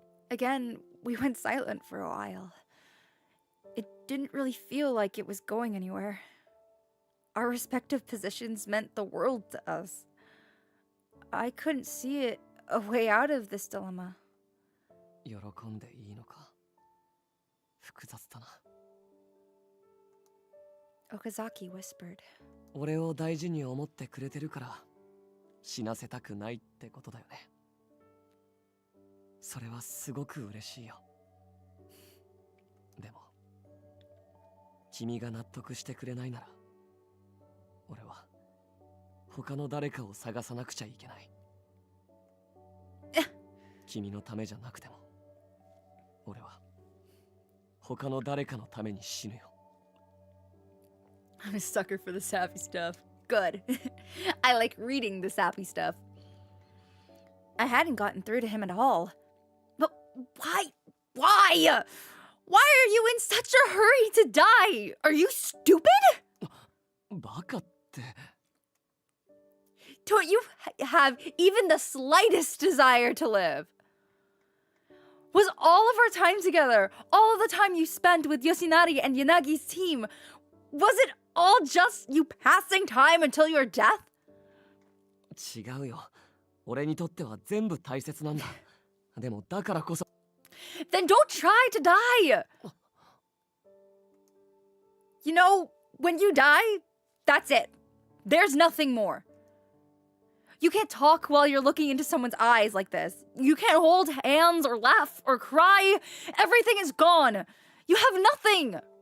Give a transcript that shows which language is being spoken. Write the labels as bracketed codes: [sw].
[en] Again, we went silent for a while. It didn't really feel like it was going anywhere. Our respective positions meant the world to us. I couldn't see a way out of this dilemma. [ja] 喜んでいいのか複雑だな [en] Okazaki whispered. [ja] 俺を大事に思ってくれてるから死なせたくないってことだよねそれはすごく嬉しいよでも君が納得してくれないなら俺は他の誰かを探さなくちゃいけない君のためじゃなくても俺は他の誰かのために死ぬよ [en] I'm a sucker for the sappy stuff. Good. I like reading the sappy stuff. I hadn't gotten through to him at all. But why? Why? Why are you in such a hurry to die? Are you stupid? [ja] バカって [en] Don't you have even the slightest desire to live? Was all of our time together, all of the time you spent with Yoshinari and Yanagi's team, was it all just you passing time until your death? [ja] 違うよ俺にとっては全部大切なんだでもだからこそ [en] Then don't try to die! You know, when you die, that's it. There's nothing more. You can't talk while you're looking into someone's eyes like this. You can't hold hands or laugh or cry. Everything is gone. You have nothing.